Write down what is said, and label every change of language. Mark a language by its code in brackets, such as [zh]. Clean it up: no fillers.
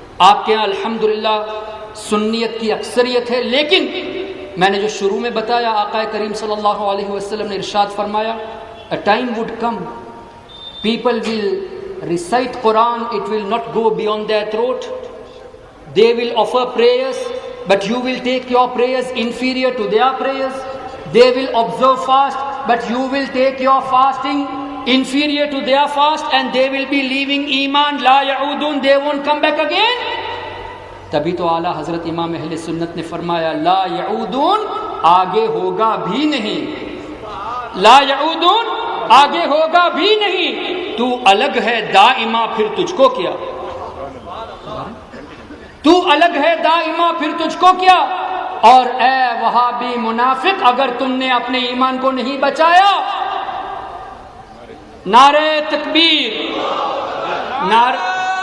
[ur] آپ کے یہاں الحمدللہ سنیت کی اکثریت ہے، لیکن میں نے جو شروع میں بتایا آقا کریم صلی اللہ علیہ وسلم نے ارشاد فرمایا [en] a time would come people will recite Quran, it will not go beyond their throat. They will offer prayers, but you will take your prayers inferior to their prayers. They will observe fast, but you will take your fasting inferior to their fast, and they will be leaving iman la ya'udun, they won't come back again. [ur] تبھی تو اعلیٰ حضرت امام اہل سنت نے فرمایا لا یعودون، آگے ہوگا بھی نہیں. لا یعودون، آگے ہوگا بھی نہیں. تو الگ ہے دائمہ، پھر تجھ کو کیا؟ تو الگ ہے دائمہ، پھر تجھ کو کیا؟ اور اے وہابی منافق، اگر تم نے اپنے ایمان کو نہیں بچایا، نعرہ تکبیر، نعرہ